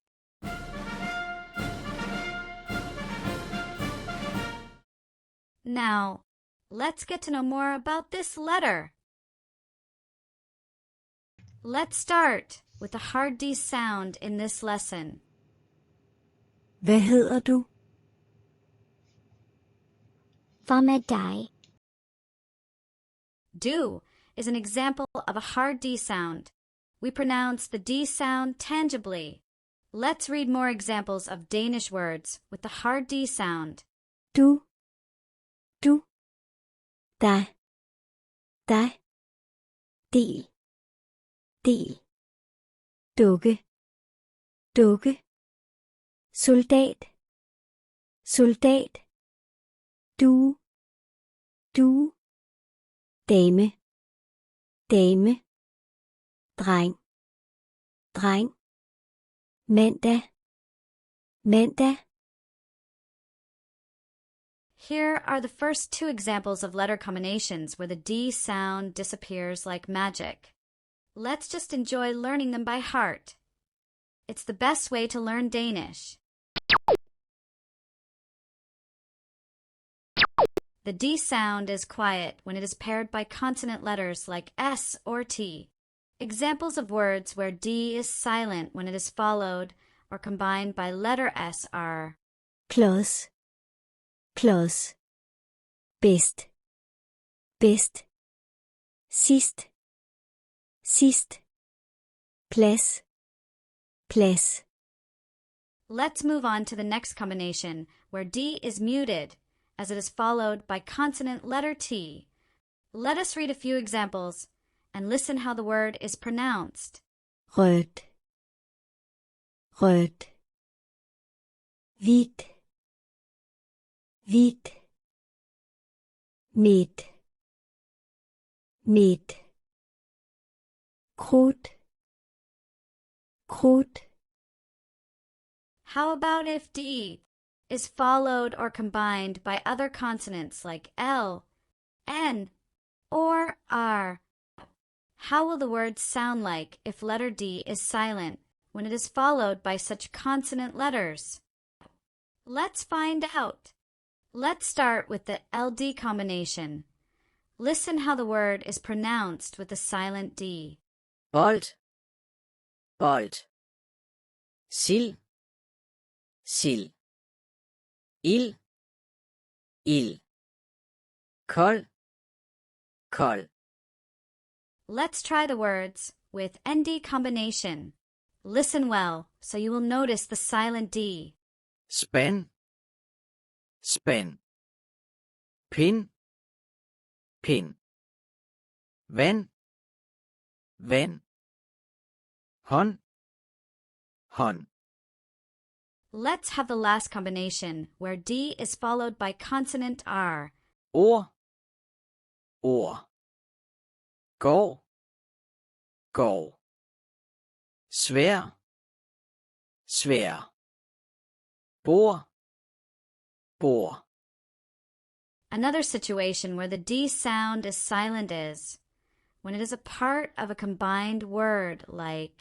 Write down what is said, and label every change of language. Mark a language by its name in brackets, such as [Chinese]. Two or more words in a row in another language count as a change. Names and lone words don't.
[English] Now, let's get to know more about this letter. Let's start with the hard D sound in this lesson. [Danish] Hvad hedder du? Hvad med dig? [English] Do is an example of a hard D sound. We pronounce the D sound tangibly. Let's read more examples of Danish words with the hard D sound. [Danish] Du. Dig. Del. Dukke. Soldat. Due. Dame. Dreng. Mandag. [English] Here are the first two examples of letter combinations where the D sound disappears like magic. Let's just enjoy learning them by heart. It's the best way to learn Danish. The D sound is quiet when it is paired by consonant letters like S or T. Examples of words where D is silent when it is followed or combined by letter S are [Danish] Klods. Bedst. Sidst. Plads. [English] Let's move on to the next combination where D is muted as it is followed by consonant letter T. Let us read a few examples and listen how the word is pronounced. [Danish] Rødt. Hvidt. Midt. Krudt. [English] How about if D is followed or combined by other consonants like L, N, or R? How will the word sound like if letter D is silent when it is followed by such consonant letters? Let's find out. Let's start with the LD combination. Listen how the word is pronounced with the silent D. [Danish] Bold. Sild. Ild. Kold. [English] Let's try the words with ND combination. Listen well so you will notice the silent D. [Danish] Spand. Pind. Vand. Hånd. [English] Let's have the last combination where D is followed by consonant R. [Danish] Ord. Gård. Svær. Bord. [English] Another situation where the D sound is silent is when it is a part of a combined word like